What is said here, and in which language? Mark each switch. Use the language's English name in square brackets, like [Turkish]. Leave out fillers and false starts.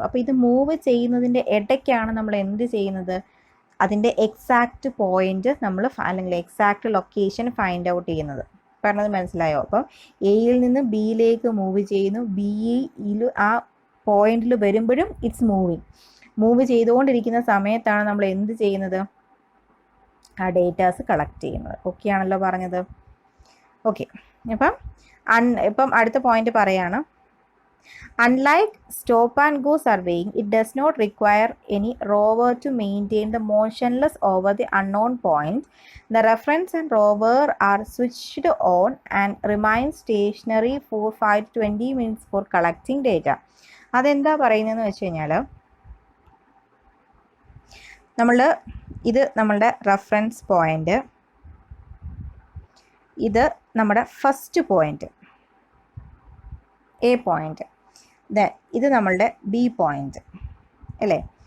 [Malayalam] അപ്പോൾ ഇത് മൂവ് ചെയ്യുന്നതിൻ്റെ ഇടയ്ക്കാണ് നമ്മൾ എന്ത് ചെയ്യുന്നത്, അതിൻ്റെ എക്സാക്റ്റ് പോയിന്റ് നമ്മൾ അല്ലെങ്കിൽ എക്സാക്റ്റ് ലൊക്കേഷൻ ഫൈൻഡ് ഔട്ട് ചെയ്യുന്നത്. പറഞ്ഞത് മനസ്സിലായോ? അപ്പം എയിൽ നിന്ന് ബിയിലേക്ക് മൂവ് ചെയ്യുന്നു, ബിയിൽ ആ പോയിന്റിൽ വരുമ്പോഴും ഇറ്റ്സ് മൂവ് ചെയ്തുകൊണ്ടിരിക്കുന്ന സമയത്താണ് നമ്മൾ എന്ത് ചെയ്യുന്നത്, ആ ഡേറ്റാസ് കളക്ട് ചെയ്യുന്നത്. ഓക്കെ ആണല്ലോ പറഞ്ഞത്. ഓക്കെ. ഇപ്പം അടുത്ത പോയിന്റ് പറയാണ്, [English] unlike stop and go surveying, it does not require any rover to maintain the motionless over the unknown point. The reference and rover are switched on and remain stationary for 5 to 20 minutes for collecting data. [Malayalam] അതെന്താ പറയുന്നതെന്ന് വെച്ച് കഴിഞ്ഞാൽ, ഇത് നമ്മളുടെ reference point, ഇത് നമ്മുടെ first point A point, ഇത് നമ്മളുടെ ബി പോയിന്റ് അല്ലേ.